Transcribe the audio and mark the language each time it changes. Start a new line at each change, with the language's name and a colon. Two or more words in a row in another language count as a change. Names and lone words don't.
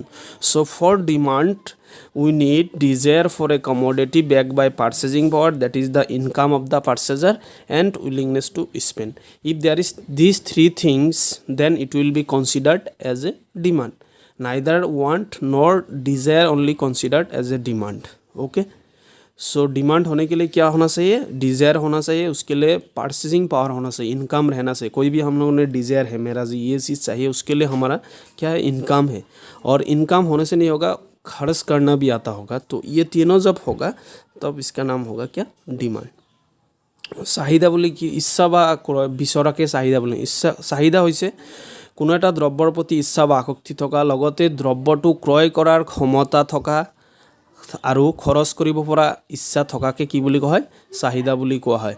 English: So for demand, we need desire for a commodity backed by purchasing power, that is the income of the purchaser, and willingness to spend. If there is these three things, then it will be considered as a demand. Neither want nor desire only considered as a demand. Okay, so
Hindi: demand होने के लिए क्या होना चाहिए? डिज़ायर होना चाहिए, उसके लिए
English: purchasing power
Hindi: होना चाहिए, इनकम रहना चाहिए। कोई भी हम लोगों ने डिज़ायर है, मेरा ये चीज़ चाहिए, उसके लिए हमारा क्या है? इनकम है। और इनकम होने से नहीं होगा, खर्च करना भी आता होगा। तो ये तीनों जब होगा तब इसका नाम होगा क्या?
Assamese: डिमांड। চাহিদা বুলি কি? ইচ্ছা বা বিচৰাকে চাহিদা বুলি। ইচ্ছা চাহিদা হৈছে কোনো এটা দ্ৰব্যৰ প্ৰতি ইচ্ছা বা আসক্তি থকা, লগতে দ্ৰব্যটো ক্ৰয় কৰাৰ ক্ষমতা থকা আৰু খৰচ কৰিব পৰা ইচ্ছা থকাকে কি বুলি কোৱা হয়? চাহিদা বুলি কোৱা হয়।